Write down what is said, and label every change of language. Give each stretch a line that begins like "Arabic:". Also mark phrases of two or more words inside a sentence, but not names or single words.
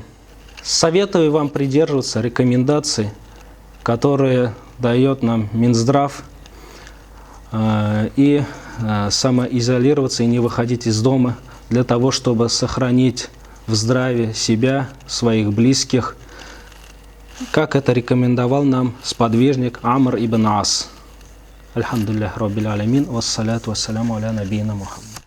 Russian: Советую вам придерживаться рекомендаций, которые дает нам Минздрав, и самоизолироваться и не выходить из дома для того, чтобы сохранить в здравии себя, своих близких, как это рекомендовал нам сподвижник Амр ибн Ас.
Arabic: الحمد لله رب العالمين، والصلاة والسلام على نبينا محمد.